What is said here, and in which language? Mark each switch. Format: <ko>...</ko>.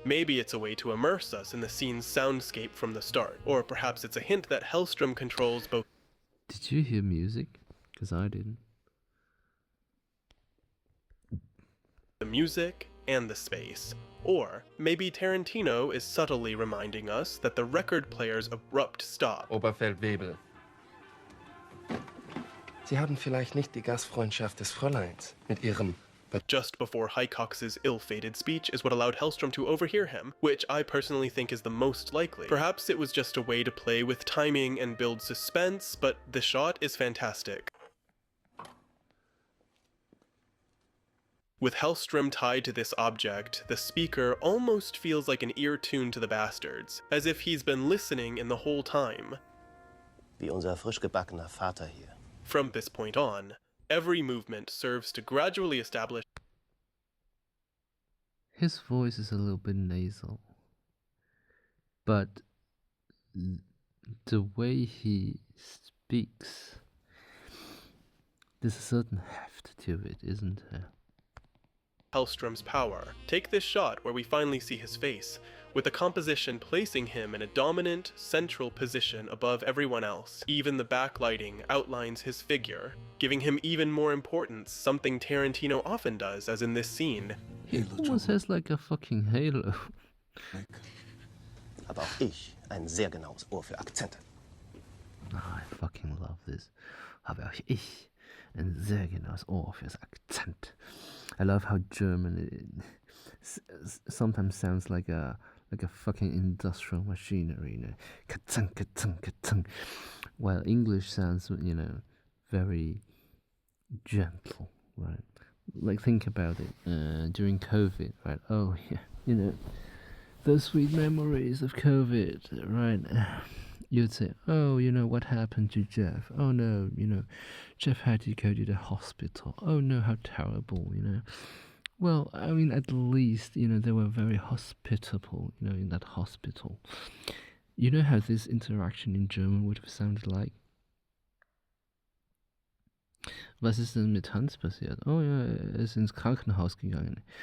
<en>Maybe it's a way to immerse us in the scene's soundscape from the start, or perhaps it's a hint that Hellstrom controls both. Did you hear music? Because I didn't. The music and the space. Or maybe Tarantino is subtly reminding us that the record player's abrupt stop.</en> <de>Oberfeldwebel. Sie haben vielleicht nicht die Gastfreundschaft des Fräuleins mit ihrem</de> <en>But just before Hicox's ill-fated speech is what allowed Hellstrom to overhear him, which I personally think is the most likely. Perhaps it was just a way to play with timing and build suspense, but the shot is fantastic. With Hellstrom tied to this object, the speaker almost feels like an ear tuned to the bastards, as if he's been listening in the whole time.</en> <de>Wie unser frisch gebackener Vater hier.</de> <en>From this point on, every movement serves to gradually establish. His voice is a little bit nasal, but the way he speaks, there's a certain heft to it, isn't there? Hellstrom's power. Take this shot where we finally see his face, with the composition placing him in a dominant, central position above everyone else. Even the backlighting outlines his figure, giving him even more importance, something Tarantino often does, as in this scene. He almost has like a fucking halo.</en> <de>Aber auch ich ein sehr genaues Ohr für Akzente.</de> <en>I fucking love this.</en> <de>Habe auch ich ein sehr genaues Ohr fürs Akzent.</de> <en>I love how German it sometimes sounds like a fucking industrial machinery, you know. Ka-tung, ka-tung, ka-tung. While English sounds, you know, very gentle, right? Like, think about it, during COVID, right? Oh, yeah, you know, those sweet memories of COVID, right? You'd say, oh, you know, what happened to Jeff? Oh, no, you know, Jeff had to go to the hospital. Oh, no, how terrible, you know. Well, I mean, at least, you know, they were very hospitable, you know, in that hospital. You know how this interaction in German would have sounded like?</en> <de>Was ist denn mit Hans passiert? Oh ja, ist ins Krankenhaus gegangen.</de>